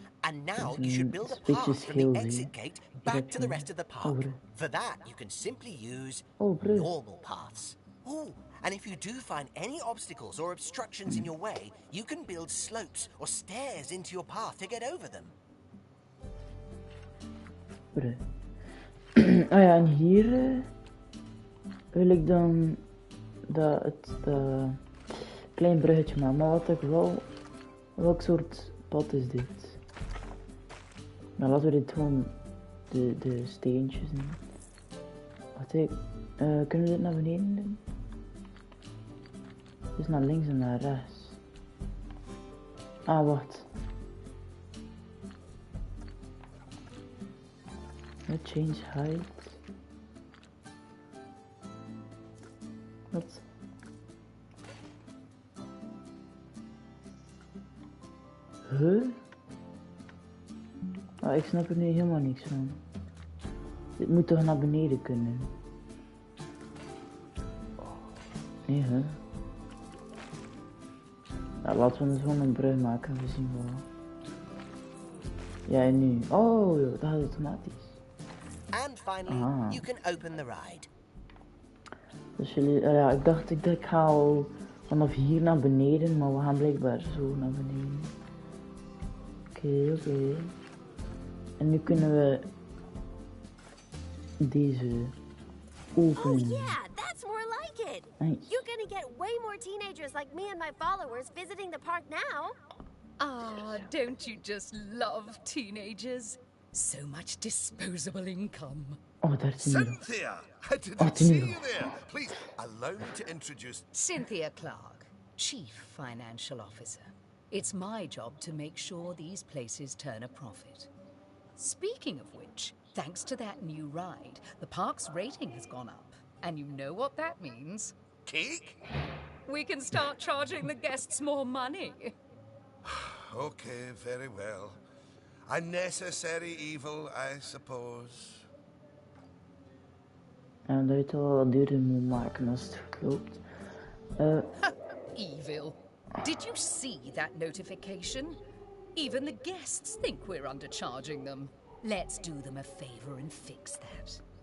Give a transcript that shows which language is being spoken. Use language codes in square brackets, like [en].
[en] And now you should build a path from the exit gate back to the rest of the park. For that, you can simply use normal paths. Oh, and if you do find any obstacles or obstructions in your way, you can build slopes or stairs into your path to get over them. [nl] Ah ja, en hier wil ik dan dat klein bruggetje maken. Maar wat ik wel... Welk soort pad is dit? Nou, laten we dit gewoon de steentjes doen. Wacht even. Kunnen we dit naar beneden doen? Het is naar links en naar rechts. Ah, wacht. [en] Change height. [nl] Wat? Huh? Oh, ik snap er nu helemaal niks van. Dit moet toch naar beneden kunnen? Nee, hè? Nou, laten we dus gewoon een brug maken en we zien wel. Ja, en nu? Oh, dat gaat automatisch. [en] And finally, you can open the ride. [nl] Dus jullie, ja, ik dacht ik ga al vanaf hier naar beneden, maar we gaan blijkbaar zo naar beneden. Oké. En nu kunnen we deze openen. [en] Oh yeah, that's more like it. Nice. You're gonna get way more teenagers like me and my followers visiting the park now. Ah, don't you just love teenagers? So much disposable income. Oh, that's Cynthia! I didn't see you there. Please, allow me to introduce... Cynthia Clark, Chief Financial Officer. It's my job to make sure these places turn a profit. Speaking of which, thanks to that new ride, the park's rating has gone up. And you know what that means? Cake? We can start charging the guests more money. Okay, very well. A necessary evil, I suppose. [nl] En dat je het wel wat duurder moet maken als het goed loopt. [en] Evil. Did you see that notification? Even the guests think we're undercharging them. Let's do them a favor and fix that.